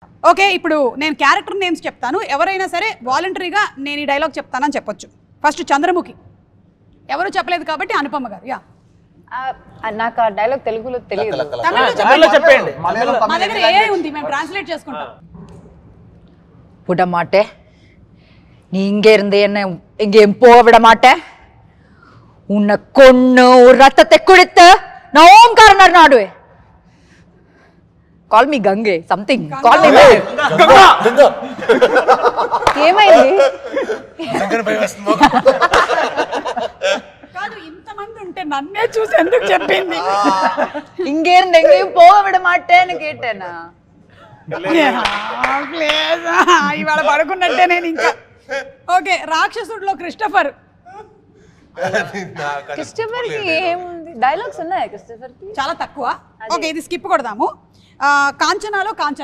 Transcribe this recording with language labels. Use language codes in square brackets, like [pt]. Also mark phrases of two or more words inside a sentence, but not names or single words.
[te] ఓకే, ఇప్పుడు నేను [en] character names [te] చెప్తాను, ఎవరైనా సరే వాలంటరీగా నేను ఈ డైలాగ్ చెప్తానని చెప్పొచ్చు. ఫస్ట్ చంద్రముఖి, ఎవరు చెప్పలేదు కాబట్టి అనుపమ గారు. యా, నాకు ఆ డైలాగ్ తెలుగులో తెలియదు. తమిళ్లో చెప్పండి. మా దగ్గర ఏఐ ఉంది, మేము ట్రాన్స్లేట్ చేసుకుంటాం. [ta] விட மாட்டேன், நீ இங்கே இருந்து என்ன எங்கேயும் போக விட மாட்டேன். உன்னை கொன்னு ரத்தத்தை குடித்து நான் ஓம்காரனர் நாடுவேன். [en] call me gange something, call me [te] ఏమైంది? కాదు, ఇంతమంది ఉంటే నన్నే చూసి ఎందుకు చెప్పింది? [ta] இங்கே இருந்து எங்கேயும் போக விட மாட்டேன்னு கேட்டேనా? [te] ఇవాళ పడుకున్నట్టే నేను ఇంకా. ఓకే, రాక్షసుడిలో క్రిస్టఫర్. క్రిస్టఫర్ కి ఏముంది? డైలాగ్స్ ఉన్నాయా క్రిస్టఫర్ కి? చాలా తక్కువ. ఓకే, ఇది స్కిప్ కొడదాము. కాంచనాలో కాంచన.